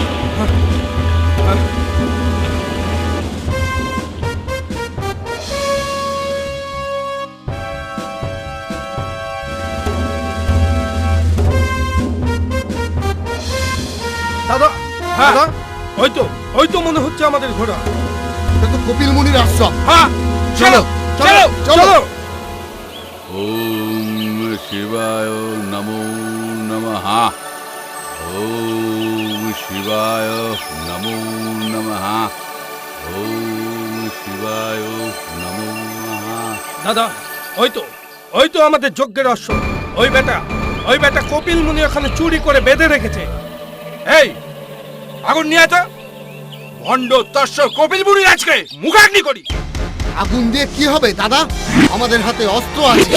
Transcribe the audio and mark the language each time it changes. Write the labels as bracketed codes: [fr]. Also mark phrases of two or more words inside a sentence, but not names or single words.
[bn] দাদা হ্যাঁ ওই তো মনে হচ্ছে আমাদের ঘোড়া। এটা তো কপিল মুনির আশ্রম। হ্যাঁ চলো চলো চলো। [sa] ওম শিবায় নমো নমঃ। ওম শিবায় নমো নমঃ। ওম শিবায় নমো নমঃ। [bn] দাদা ওই তো আমাদের যজ্ঞের অশ্ব। ওই বেটা কপিল মুনি ওখানে চুরি করে বেঁধে রেখেছে। এই আগুন নিয়ে তো ভণ্ড তস্য কপিল মুনির আজকে মুখাগ্নি করি। আগুন দিয়ে কি হবে দাদা? আমাদের হাতে অস্ত্র আছে।